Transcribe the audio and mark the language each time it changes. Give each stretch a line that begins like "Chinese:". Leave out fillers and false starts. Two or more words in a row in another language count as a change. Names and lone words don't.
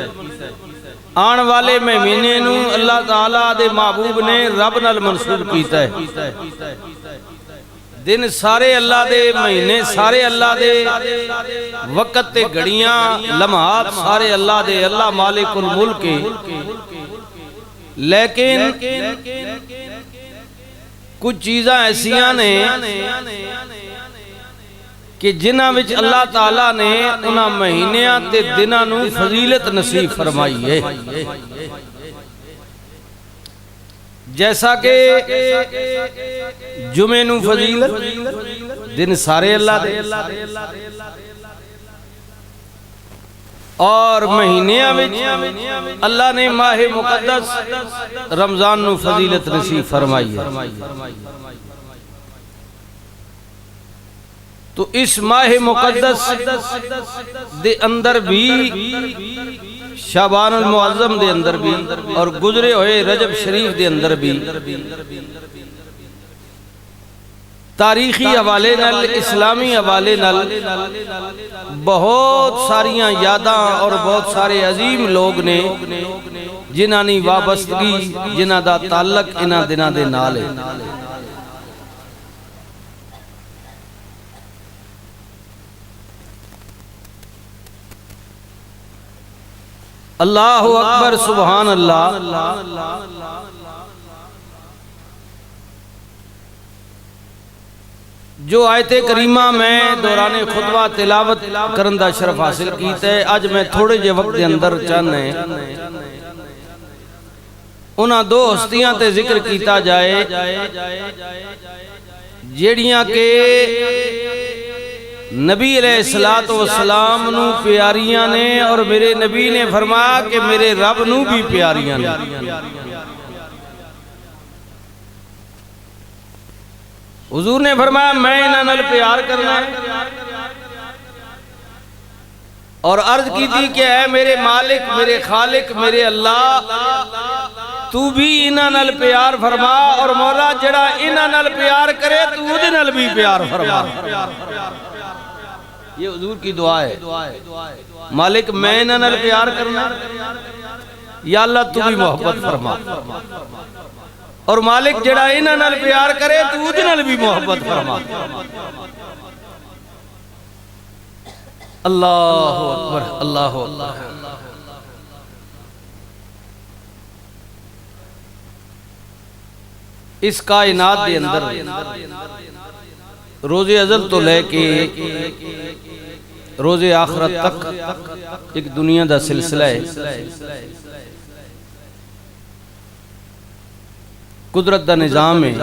Punjabi: آن والے مہینے نو اللہ تعالیٰ دے محبوب نے رب نال منسوب کیتا ہے۔ دن سارے اللہ دے، مہینے سارے اللہ دے، وقت تے گھڑیاں لمحات سارے اللہ دے، اللہ
Arabic: مالک الملک
Punjabi: ہے۔ لیکن کچھ چیزاں ایسیاں نے کہ جنہاں وچ اللہ تعالیٰ نے انہاں مہینیاں تے دناں نو فضیلت نصیب فرمائی ہے۔ جیسا کہ جمعہ نو فضیلت، دن سارے اللہ دے، اور مہینیاں وچ اللہ نے ماہ مقدس رمضان نو فضیلت نصیب فرمائی ہے۔ تو اس ماہ مقدس دے اندر بھی، شعبان المعظم دے اندر بھی، اور گزرے ہوئے رجب شریف دے اندر بھی تاریخی حوالے نال، اسلامی حوالے نال بہت ساریاں یاداں اور بہت سارے عظیم لوگ نے جنہاں نے وابستگی، جنہاں دا تعلق انہاں دناں دے نال ہے۔
Arabic: اللہ اکبر، سبحان اللہ۔
Punjabi: جو آیت کریمہ میں دوران خطبہ تلاوت کرندہ شرف حاصل کیتا ہے، آج میں تھوڑے جے وقت دے اندر چاہنے انہاں دو ہستیاں تے ذکر کیتا جائے جیڑیاں کہ نبی علیہ السلام نو پیاریاں نے، اور میرے نبی نے فرمایا کہ میرے رب نو بھی پیاریاں نے۔ حضور نے فرمایا میں انہاں نال پیار کرنا ہے، اور عرض کی تھی کہ اے میرے مالک، میرے خالق، میرے اللہ، تو بھی انہاں نال پیار فرما، اور مولا جڑا انہاں نال پیار کرے تو دے نال بھی پیار فرما۔ یہ حضور کی دعا ہے، مالک میں انہاں نال پیار کرنا، یا اللہ تو بھی محبت فرما، اور مالک جڑا انہاں نال پیار کرے تو دے نال بھی محبت فرما۔
Arabic: اللہ اکبر، اللہ اکبر۔
Punjabi: اس کائنات دے اندر روز ازل تو لے کے روز آخرت تک ایک دنیا دا سلسلہ ہے، قدرت دا نظام ہے۔